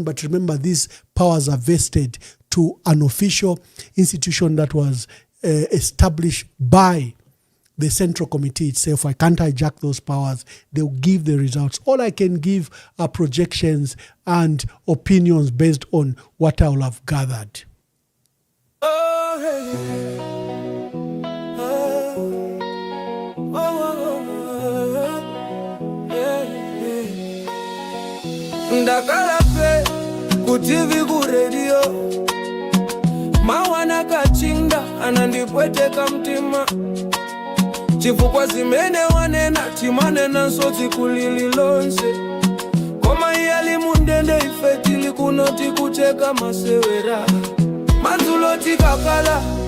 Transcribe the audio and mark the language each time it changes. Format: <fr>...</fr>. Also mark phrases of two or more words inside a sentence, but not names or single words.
<en>But remember, these powers are vested to an official institution that was established by the Central Committee itself. I can't hijack those powers. They'll give the results. All I can give are projections and opinions based on what I will have gathered.</en> <ny>Ndakala pe ku TV ku radio mawana kachinda anandipweteka mtima chifukwa zimene wanena timanena nsoti kulili lonse koma iyali mundende ife tili kuno tikucheka masewera madzulo tikakala</ny>